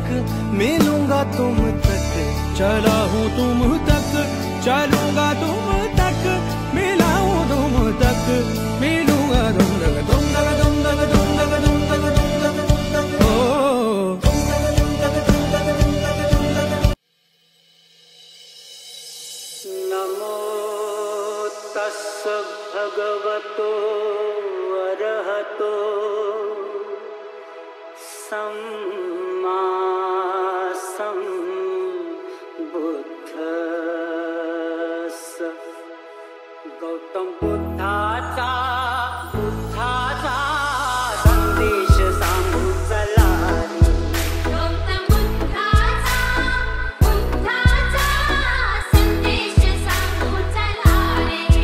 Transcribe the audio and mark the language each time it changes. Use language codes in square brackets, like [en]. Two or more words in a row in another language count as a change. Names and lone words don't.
[hi] मिलूंगा तुम तक, चला हूँ तुम तक, चलूंगा तुम तक, मिला हूँ तुम तक, मिलूंगा तुम तक, तुम तक, तुम तक, तुम तक, तुम तक, तुम तक, तुम तक, [pi] ओ नमो तस्स भगवतो अरहतो सम्मा सम्बुद्धस्स। [mr] गौतम बुद्धाचा संदेश सांगू चला रे, गौतम बुद्धाचा संदेश सांगू चला रे,